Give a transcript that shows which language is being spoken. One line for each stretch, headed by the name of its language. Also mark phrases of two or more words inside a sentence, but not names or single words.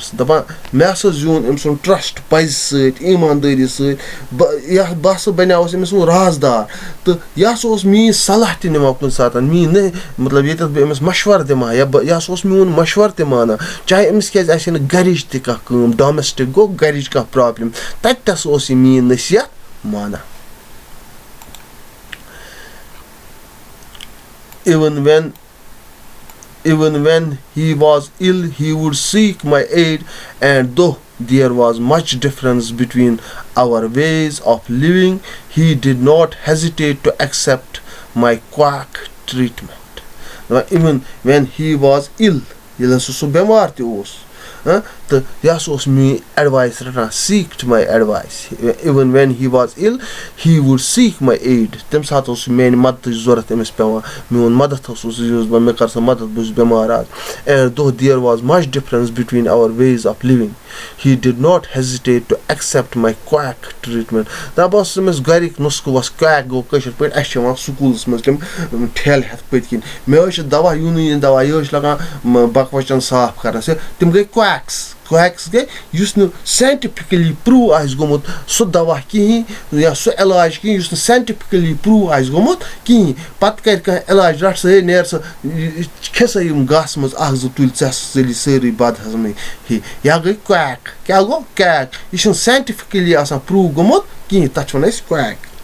Kashmiri: دَپان مےٚ ہسا زیوٗن أمۍ سُنٛد ٹرٛسٹ پَزِ سۭتۍ ایٖماندٲری سۭتۍ بہٕ ہسا بَنیوس أمِس سُنٛد رازدار تہٕ یہِ ہسا اوس میٛٲنۍ صلاح تہِ نِوان کُنہِ ساتہٕ میٛٲنۍ مطلب ییٚتٮ۪تھ بہٕ أمِس مشوَرٕ دِمہٕ ہا یا یہِ ہسا اوس میون مشوَرٕ تہِ مانان چاہے أمِس کیازِ آسہِ ہے نہٕ گَرِچ تہِ کانٛہہ کٲم ڈومیسٹِک گوٚو گَرِچ کانٛہہ پرٛابلِم تَتہِ تہِ ہسا اوس یہِ میٛٲنۍ نصیحت مانان
English: Even when he was ill, he would seek my aid, and though there was much difference between our ways of living, he did not hesitate to accept my quack treatment. Even when he was ill,
Kashmiri: ییٚلہِ ہسا سُہ بٮ۪مار تہِ اوس تہٕ یہِ ہسا اوس میٛٲنۍ ایڈوایس رَٹان
English: seeked my advice. Even when he was ill, he would seek my aid.
Kashmiri: تَمہِ ساتہٕ اوس میٛانہِ مدتٕچ ضوٚرَتھ أمِس پیٚوان میون مدد اوس یہِ اوس مےٚ کر سا مدد بہٕ چھُس بٮ۪مار آز
English: and though there was much difference between our ways of living, he did not hesitate to accept my quack treatment.
Kashmiri: دَپان اوسُس أمِس گَرِکۍ نُسخہٕ وَس quack گوٚو کٲشِر پٲٹھۍ اَسہِ چھِ یِوان سکوٗلَس منٛز تِم ٹھیلہٕ ہٮ۪تھ پٔتۍ کِنۍ مےٚ حظ چھِ دوا یوٗنٲنی دوا یہِ حظ چھِ لگان بَکوَچَن صاف کَرنَس تِم گٔے quacks گٔے یُس نہٕ
English: scientifically proved
Kashmiri: آسہِ گوٚمُت سُہ دوا کِہیٖنۍ یا سُہ علاج کِہیٖنۍ یُس نہٕ
English: scientifically proved
Kashmiri: آسہِ گوٚمُت کِہیٖنۍ پَتہٕ کَرِ کانٛہہ علاج رَٹ سا ہے نیر سا کھےٚ سا یِم گاسہٕ منٛز اَکھ زٕ تُلۍ ژےٚ ژٔلی سٲرٕے بَدہضمی ہے یا گٔے quack کیٛاہ گوٚو quack یہِ چھُنہٕ ساینٹِفِکٔلی آسان پرٛوٗو گوٚمُت کِہیٖنۍ تَتھ چھِ وَنان أسۍ quack